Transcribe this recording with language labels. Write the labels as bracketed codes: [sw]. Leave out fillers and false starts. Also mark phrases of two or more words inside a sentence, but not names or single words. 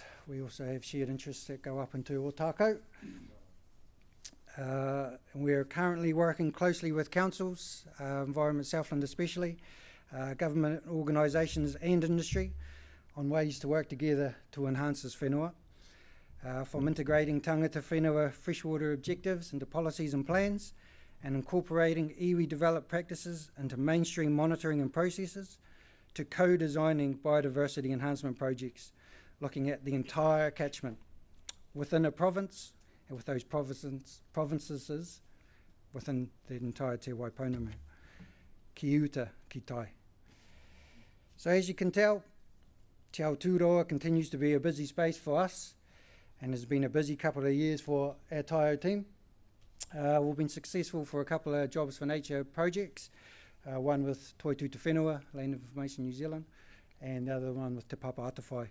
[en] We also have shared interests that go up into Ōtākau. We're currently working closely with councils, Environment Southland especially, government organisations and industry on ways to work together to enhance this whenua, from integrating [mi] tangata whenua [en] freshwater objectives into policies and plans, and incorporating iwi-developed practices into mainstream monitoring and processes, to co-designing biodiversity enhancement projects, looking at the entire catchment within a province and with those provinces within the entire Te Waipounamu. [mi] Ki uta, ki tai. [en] So as you can tell, Te Aotearoa continues to be a busy space for us, and has been a busy couple of years for our Taio team. We've been successful for a couple of Jobs for Nature projects, one with Toitū Te Whenua, Land Information New Zealand, and the other one with Te Papa Atawhai.